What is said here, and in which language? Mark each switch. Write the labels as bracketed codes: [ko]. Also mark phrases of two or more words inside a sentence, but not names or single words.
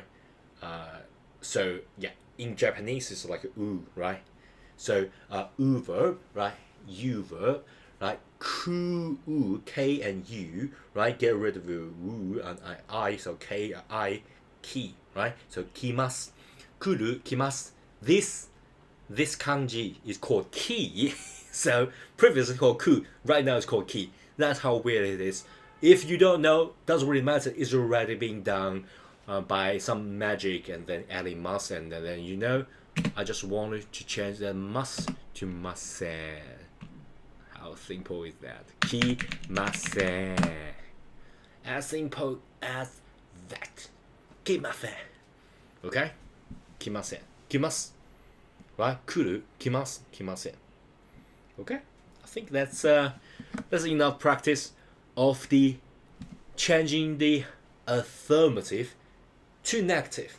[en] So yeah, in Japanese it's like u, right? So u verb, right? U verb, right? Ku, K and U, right? Get rid of the u and I, so K, I, ki, right? [ja] So 来ます、来る、来ます, [en] this kanji is called ki. So previously called ku, right now it's called ki. That's how weird it is. If you don't know, doesn't really matter. It's already being done by some magic, and then adding mas, and then you know, I just wanted to change that mas to masen. How simple is that? [ja] 来ません. [en] As simple as that. [ja] 来ません. Okay? 来ません。来ます. Right? 来る。来ます。来ません. [en] Okay? I think that's enough practice of the changing the affirmative to negative.